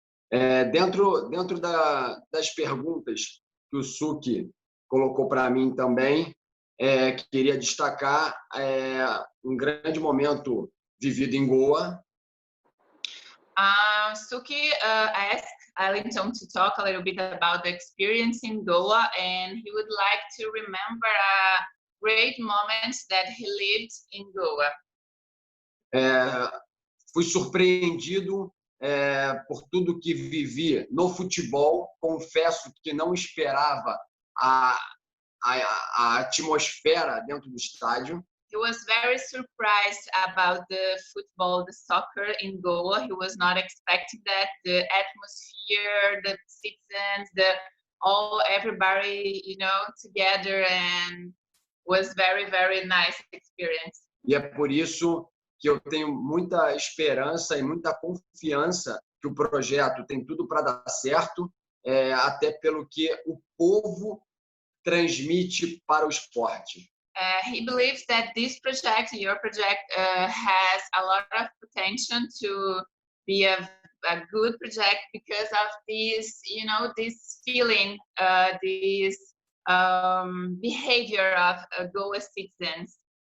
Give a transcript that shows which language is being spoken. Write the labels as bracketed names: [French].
[Portuguese] Dentro das perguntas que o Suki colocou para mim também, queria destacar grande momento vivido em Goa. [English] Suki asked Arlington to talk a little bit about the experience in Goa, and he would like to remember a great moment that he lived in Goa. [Portuguese] Fui surpreendido por tudo que vivi no futebol. Confesso que não esperava a atmosfera dentro do estádio. [English] He was very surprised about the football, the soccer in Goa. He was not expecting that. The atmosphere, the citizens, everybody, you know, together, and was very, very nice experience. [Portuguese] E é por isso que eu tenho muita esperança e muita confiança que o projeto tem tudo para dar certo, até pelo que o povo transmite para o esporte. [English] He believes that this project, your project, has a lot of potential to be a good project because of this, you know, this feeling, this behavior of Goa citizens.